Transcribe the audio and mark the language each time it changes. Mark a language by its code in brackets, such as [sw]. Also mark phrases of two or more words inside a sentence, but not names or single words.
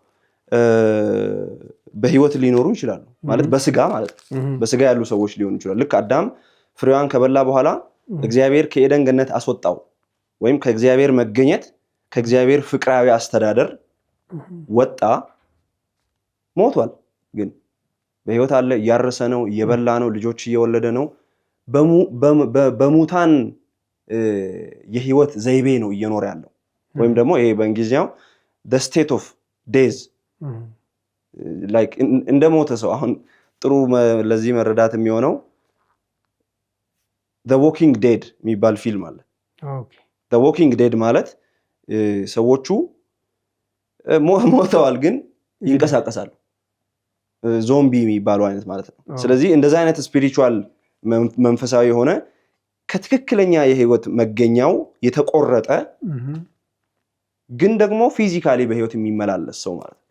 [am] በህይወት ሊኖሩ ይችላሉ ማለት በስጋ ማለት ነው። በስጋ ያሉ ሰዎች ሊሆኑ ይችላሉ። ልክ አዳም ፍሬዋን ከበላ በኋላ እግዚአብሔር ከኤደን ገነት አስወጣው፣ ወይም ከእግዚአብሔር መገኘት ከእግዚአብሔር ፍቅራዊ አስተዳደር ወጣ። ሞቷል፣ ግን በህይወት አለ፣ እያረሰ ነው፣ እየበላ ነው፣ ልጆች እየወለደ ነው። በሙታን የህይወት ዘይቤ ነው እየኖረ ያለው። ወይም ደግሞ ይሄ በእንግሊዝኛው [en] the state of days like [am] እንደ ሞተ ሰው። አሁን ጥሩ ለዚህ መረዳት የሚሆነው [en] the walking dead [am] የሚባል ፊልም አለ። [en] the walking dead [am] ማለት ሰዎቹ ሞተዋል ግን ይንቀሳቀሳሉ፣ ዞምቢ የሚባለው አይነት ማለት ነው። ስለዚህ እንደዛ አይነት ስፒሪቹዋል መንፈሳዊ የሆነ ከትክክለኛ የህይወት መገኛው የተቆረጠ ግን ደግሞ ፊዚካሊ በህይወት የሚመላለስ ሰው ማለት ነው።